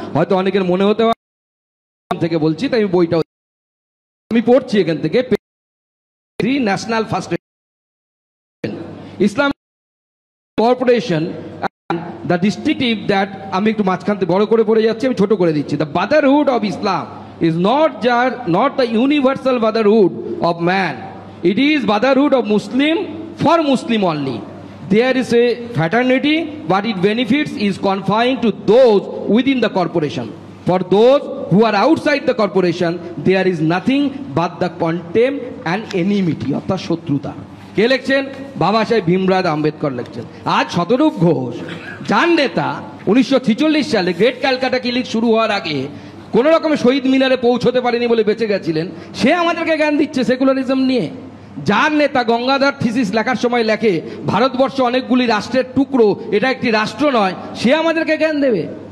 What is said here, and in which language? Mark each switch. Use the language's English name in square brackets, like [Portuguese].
[Bangla] হয়তো অনেকের মনে হতে পারে থেকে বলছি, তাই আমি বইটাও আমি পড়ছি এখান থেকে। [English] national first Islam corporation the distinctive that, [Bangla] আমি একটু মাঝখান থেকে বড় করে পড়ে যাচ্ছি, আমি ছোট করে দিচ্ছি। [English] The brotherhood of Islam is not the universal brotherhood of man. It is brotherhood of Muslim for Muslim only. There is a fraternity, but its benefits is confined to those within the corporation. For those who are outside the corporation, there is nothing but the contempt and enmity, [Bangla] অর্থাৎ শত্রুতা। কে লিখছেন? বাবা সাহেব ভীমরাও আম্বেদকর লিখছেন। আজ শতরূপ ঘোষ, যার নেতা 1946 সালে গ্রেট ক্যালকাটা ক্লিনিক শুরু হওয়ার আগে কোনো রকমে শহীদ মিনারে পৌঁছতে পারেনি বলে বেঁচে গেছিলেন, সে আমাদেরকে জ্ঞান দিচ্ছে সেকুলারিজম নিয়ে। যার নেতা গঙ্গাধর থিসিস লেখার সময় লেখে ভারতবর্ষ অনেকগুলি রাষ্ট্রের টুকরো, এটা একটি রাষ্ট্র নয়, সে আমাদেরকে জ্ঞান দেবে।